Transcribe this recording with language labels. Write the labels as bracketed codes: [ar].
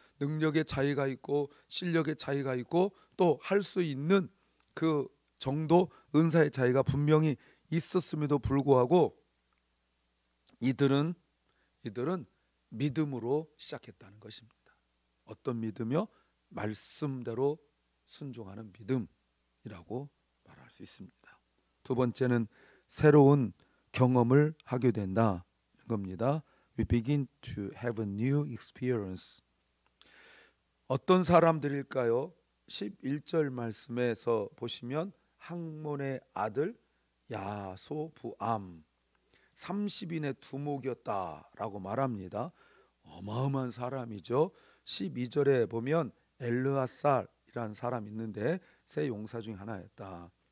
[ko] 능력의 차이가 있고 실력의 차이가 있고 또 할 수 있는 그 정도 은사의 차이가 분명히 있었음에도 불구하고 이들은 믿음으로 시작했다는 것입니다. 어떤 믿음이요? 말씀대로 순종하는 믿음이라고 말할 수 있습니다. 두 번째는 새로운 경험을 하게 된다는 겁니다. [en] We begin to have a new experience. [ko] 어떤 사람들일까요? 11절 말씀에서 보시면 학몬의 아들 야소부암 30인의 두목이었다라고 말합니다. 어마어마한 사람이죠. 12절에 보면 엘르아살이라는 사람이 있는데 세 용사 중 하나였다.